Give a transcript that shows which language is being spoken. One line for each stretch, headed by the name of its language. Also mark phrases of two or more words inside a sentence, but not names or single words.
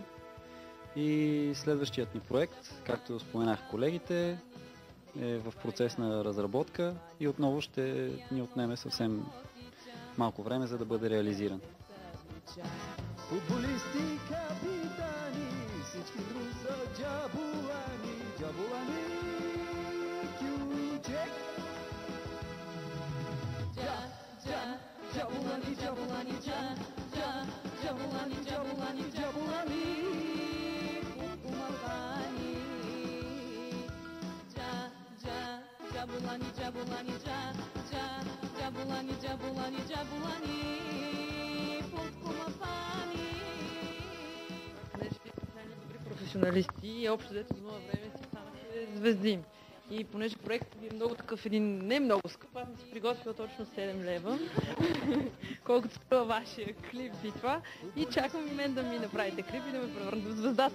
Bulgarian: И следващият ни проект, както споменах колегите, е в процес на разработка и отново ще ни отнеме съвсем малко време, за да бъде реализиран. Футболисти, капитани, всички друса джаболани, джаболани, кючек. Джаболани, джаболани, джаболани, джаболани, джаболани, футбомафани. Джаболани, джаболани, джаболани, джаболани, джаболани, футбомафани. Понеже вие сте добри професионалисти и общо взето за много време си станахте звезди. И понеже проектът ви е много такъв един, не много скъп, аз съм си приготвила точно 7 лева, колкото струва вашия клип и това. И чакам и мен да ми направите клип и да ме превърнете в звезда.